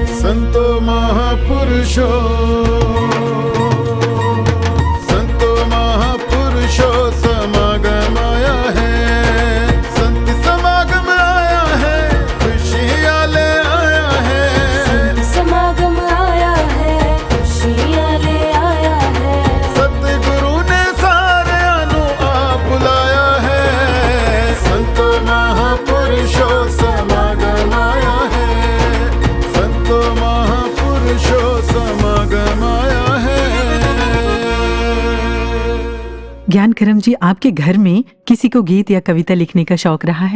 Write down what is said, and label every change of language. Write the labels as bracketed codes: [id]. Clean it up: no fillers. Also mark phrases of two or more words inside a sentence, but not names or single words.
[hi] संतो महापुरुषो, संतो महापुरुषो समागम आया है। संत समागम आया है, खुशियां ले आया है। संत समागम आया है, खुशियां ले आया है। सतगुरु ने [pa] ਸਾਰਿਆਂ ਨੂੰ [hi] आप बुलाया है। संतो महापुरुषो समागम आया है। संतो महापुरुषो समागम आया है। ज्ञानकरण जी, आपके घर में किसी को गीत या कविता लिखने का शौक रहा है?